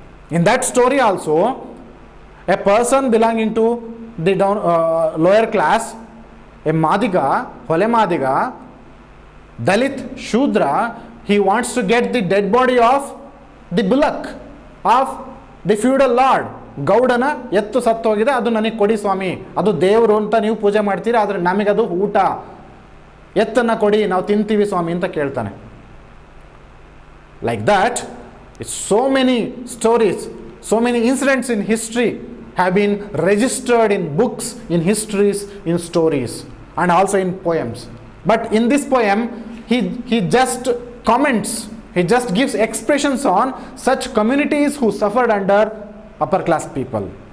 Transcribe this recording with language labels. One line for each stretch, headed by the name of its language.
English: In that story also, a person belonging to the lower class, a Madiga, Hole Madiga, Dalit, Shudra, he wants to get the dead body of the bullock of the feudal lord.
Kannada: ಗೌಡನ ಎತ್ತು ಸತ್ತೋಗಿದೆ, ಅದು ನನಗೆ ಕೊಡಿ ಸ್ವಾಮಿ, ಅದು ದೇವರು ಅಂತ ನೀವು ಪೂಜೆ ಮಾಡ್ತೀರಾ, ಆದರೆ ನಮಗದು ಊಟ, ಎತ್ತನ್ನು ಕೊಡಿ, ನಾವು ತಿಂತೀವಿ ಸ್ವಾಮಿ ಅಂತ ಕೇಳ್ತಾನೆ.
English: Like that, so many stories, so many incidents in history have been registered in books, in histories, in stories, and also in poems. But in this poem, he just comments, he just gives expressions on such communities who suffered under upper class people.